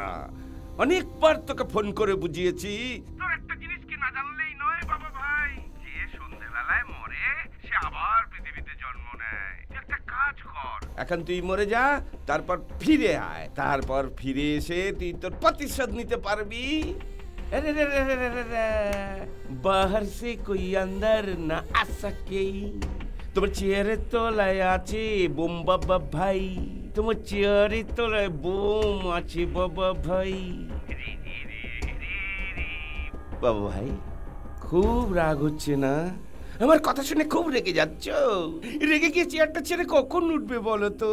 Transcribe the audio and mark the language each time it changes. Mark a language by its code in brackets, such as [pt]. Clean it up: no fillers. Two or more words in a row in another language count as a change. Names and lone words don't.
[bn] অনেকবার তোকে ফোন করে বুঝিয়েছি। তোর একটা জিনিস কি না জানলেই নয় বাবা ভাই, যে সন্ধ্যেবেলায় মরে এখন তুই মরে যা, তারপর ফিরে আয়, তারপর ফিরে এসে তুই তোর প্রতিশোধ নিতে পারবি। [hi] अरे रे रे रे रे रे रे, बाहर से कोई अंदर न आ सके। [bn] তোমার চেয়ারের তলায় আছে বোম বাবা ভাই, তোমার চেয়ারের তলায় বোম আছে বাবা ভাই। বাবা ভাই খুব রাগ হচ্ছে না? আমার কথা শুনে খুব রেগে যাচ্ছ? রেগে গিয়ে চেয়ারটা ছেড়ে কখন উঠবে বলো তো?